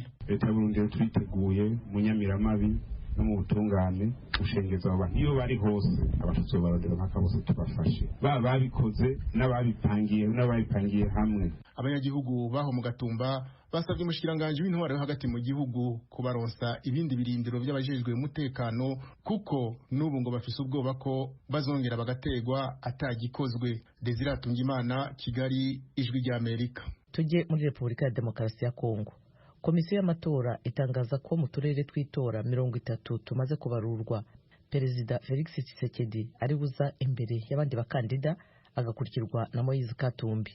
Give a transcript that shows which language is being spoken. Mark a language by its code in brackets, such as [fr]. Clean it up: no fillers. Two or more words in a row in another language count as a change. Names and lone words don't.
[rn] Leta y'u Burundi twiteguye mu Nyamiramabi no mu butungane gushengeza abo bantu iyo bari hose abashitsi baradera mpaka bose tubafashe babikoze n'ababipangiye hamwe. Abanyagihugu baho mu Gatumba basabye umushikiranganje w'intwaro yo hagati mu gihugu kubaronsa ibindi birindiro by'abajejwe umutekano kuko n'ubu ngo bafise ubwoba ko bazongera bagategwa atagikozwe. Desire Atungimana, Kigali, Ijwi rya Amerika. Tujye muri Repubulika ya Demokarasi ya Kongo. Komisiyo y'amatora itangaza ko mu turere tw'itora 30 tumaze kubarurwa Perezida Felix Tshisekedi ari buza imbere y'abandi bakandida agakurikirwa na Moise Katumbi.